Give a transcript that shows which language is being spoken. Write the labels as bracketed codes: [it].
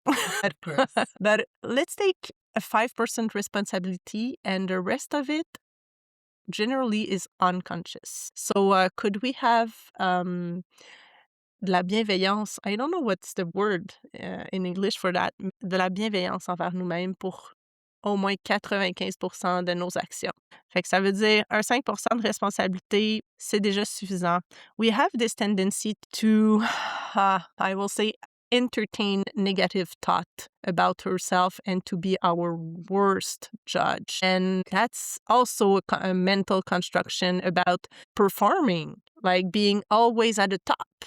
[en] Of course. But let's take a 5% responsibility, and the rest of it generally is unconscious. So could we have [fr] de la bienveillance? [en] I don't know what's the word in English for that. [fr] De la bienveillance envers nous-mêmes pour au moins 95% de nos actions. Fait que ça veut dire un 5% de responsabilité, c'est déjà suffisant. [en] We have this tendency to, I will say, entertain negative thought about ourselves and to be our worst judge. And that's also a mental construction about performing, like being always at the top.